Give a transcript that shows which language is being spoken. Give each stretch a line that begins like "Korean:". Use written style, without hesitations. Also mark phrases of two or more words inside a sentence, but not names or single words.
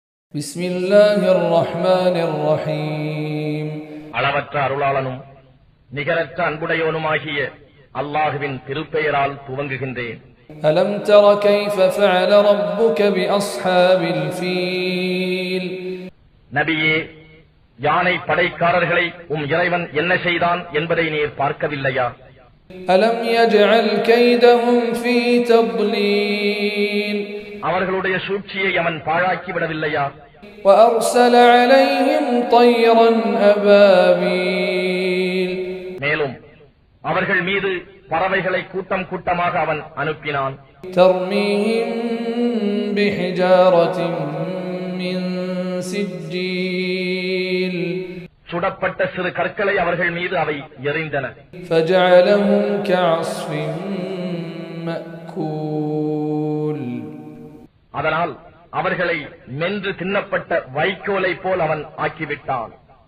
Arabic: بسم الله الرحمن الرحيم
Tamil: அளவற்ற அருளாளனும் நிகரற்ற அன்புடையவனுமாகிய அல்லாஹ்வின் திருப்பெயரால் துவங்குகின்றேன்.
Arabic: ألم تر كيف فعل ربك بأصحاب الفيل
Tamil: நபியே, யானை படைக்காரர்களை இறைவன் என்ன செய்தான் என்பதை நீர் பார்க்கவில்லையா?
Arabic: ألم يجعل كيدهم في تضليل
Tamil: அவர்களுடைய சூழ்ச்சியை அவன் பாழாக்கி விடவில்லையா?
Arabic: وأرسل عليهم طيرا أبابيل
Tamil: மேலும் அவர்கள் மீது பறவைகளை கூட்டம் கூட்டமாக அவன் அனுப்பினான்.
Arabic: ترميهم بحجارة من سجيل
Tamil: சுடப்பட்ட சிறு கற்களை அவர்கள் மீது அவை எறிந்தன.
Arabic: فجعلهم كعصف مأكول
Tamil: அதனால் அவர்களை மென்று தின்னப்பட்ட வைக்கோலை போல் அவன் ஆக்கிவிட்டான்.